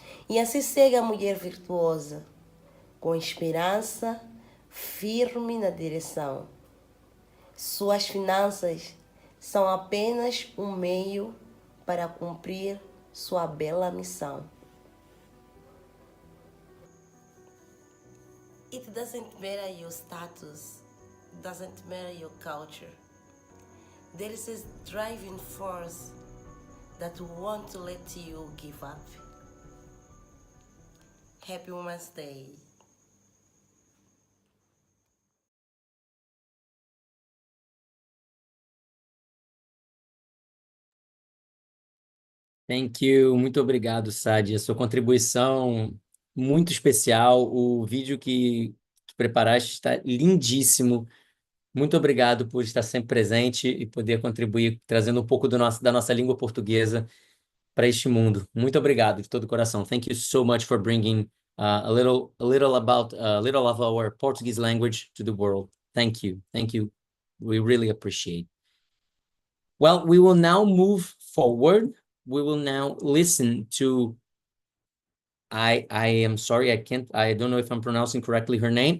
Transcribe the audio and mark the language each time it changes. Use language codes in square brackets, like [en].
[pt] E assim segue a mulher virtuosa, com esperança, firme na direção. Suas finanças são apenas um meio para cumprir sua bela missão. [en] It doesn't matter your status, doesn't matter your culture. There is a driving force that won't let you give up. Happy Women's Day. Thank you, [pt] muito obrigado, Sadia. Sua contribuição muito especial. O vídeo que preparaste está lindíssimo. Muito obrigado por estar sempre presente e poder contribuir, trazendo um pouco da nossa língua portuguesa para este mundo. Muito obrigado de todo o coração. [en] Thank you so much for bringing a little of our Portuguese language to the world. Thank you. Thank you. We really appreciate. Well, we will now move forward. We will now listen to, I am sorry, I don't know if I'm pronouncing correctly her name.